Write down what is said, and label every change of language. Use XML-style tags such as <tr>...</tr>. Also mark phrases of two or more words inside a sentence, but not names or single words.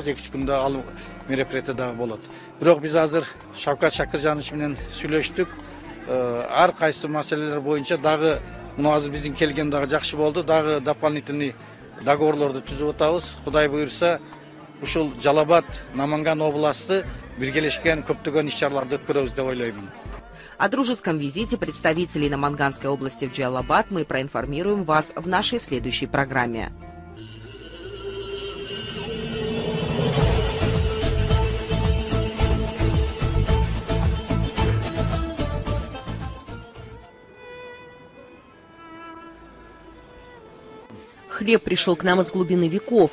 <ky>2-3 күндө алуу мероприятие дагы болот. Бирок биз азыр Шавкат Шакыржанович менен сүйлөштүк. Ар кайсы маселелер боюнча дагы мына азыр биздин келген дагы жакшы болду. Дагы дополнительный договорлорду түзүп атабыз. Кудай буйрса, ушул Жалал-Абад, Наманган областы биргелешкен көптөгөн иш-чараларды өткөрөбүз деп ойлоймун.</ky> <ru>О дружеском визите представителей Наманганской области в Джалал-Абад мы проинформируем вас в нашей следующей программе. Хлеб пришел к нам из глубины веков.</ru>